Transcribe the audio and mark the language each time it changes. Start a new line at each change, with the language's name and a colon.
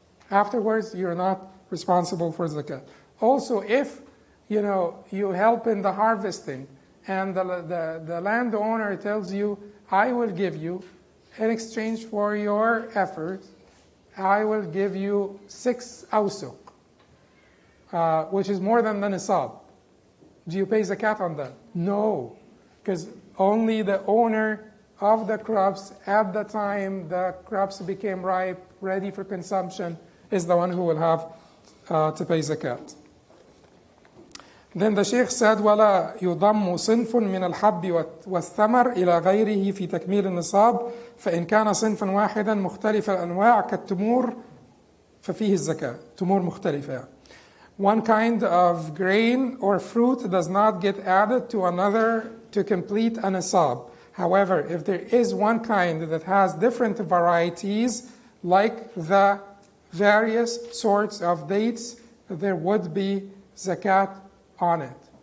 English: Afterwards, you're not responsible for zakat. Also, if you help in the harvesting, and the landowner tells you, I will give you, in exchange for your effort, I will give you 6 awsuq, which is more than the nisab. Do you pay zakat on that? No, because only the owner of the crops at the time the crops became ripe, ready for consumption, is the one who will have to pay zakat. Then the Sheikh said,
Arabic: وَلَا يُضَمُّ صِنْفٌ مِنَ الْحَبِّ وَالثَّمَرِ إِلَى غَيْرِهِ فِي تَكْمِيلِ النِّصَابِ فإن كان صنفا واحدا مختلف الأنواع كالتمور ففيه الزكاة. تمور مختلفة.
English: One kind of grain or fruit does not get added to another to complete a nisab. However, if there is one kind that has different varieties, like the various sorts of dates, there would be zakat on it.